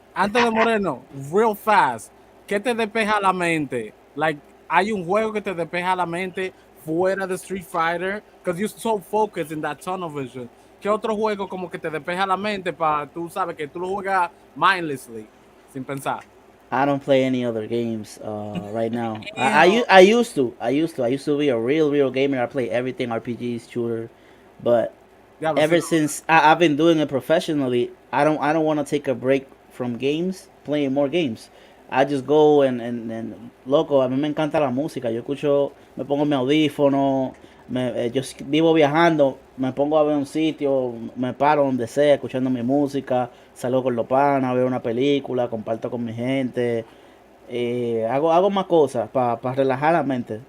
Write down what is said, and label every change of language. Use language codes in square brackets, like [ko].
[es] Antes de Moreno, [en] real fast, [es] ¿qué te despeja la mente? Like, hay un juego que te despeja la mente fuera de Street Fighter, [en] because you're so focused in that tunnel vision. [es] ¿Qué otro juego como que te despeja la mente para tú sabes que tú lo juegas mindlessly, sin pensar? [en] I don't play any other games right now. I used to be a real gamer. I play everything, RPGs, shooter, but ever since I've been doing it professionally, I don't want to take a break from games, playing more games. I just go and [es] loco, a mí me encanta la música. Yo escucho, me pongo mi audífono, yo vivo viajando, me pongo a ver un sitio, me paro donde sea, escuchando mi música, salgo con los panas, veo una película, comparto con mi gente, hago más cosas para relajar la mente.